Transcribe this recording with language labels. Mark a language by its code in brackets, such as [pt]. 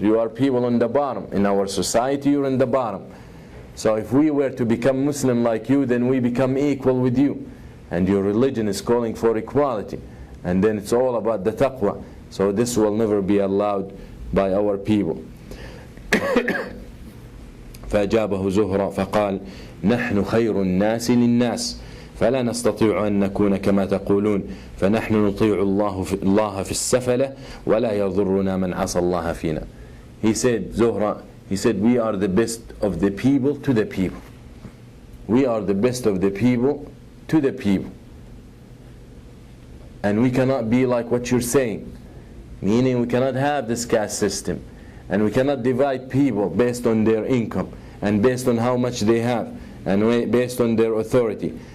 [en] You are people on the bottom. In our society, you're in the bottom. So if we were to become Muslim like you, then we become equal with you. And your religion is calling for equality. And then it's all about the taqwa. So this will never be allowed by our people. [ar] فأجابه زهرة فقال نحن خير الناس للناس فلا نستطيع أن نكون كما تقولون فنحن نطيع الله في السفلة ولا يضرنا من عصى الله فينا. [en] He said, Zuhra, he said, we are the best of the people to the people. We are the best of the people to the people. And we cannot be like what you're saying. Meaning we cannot have this caste system. And we cannot divide people based on their income and based on how much they have and based on their authority.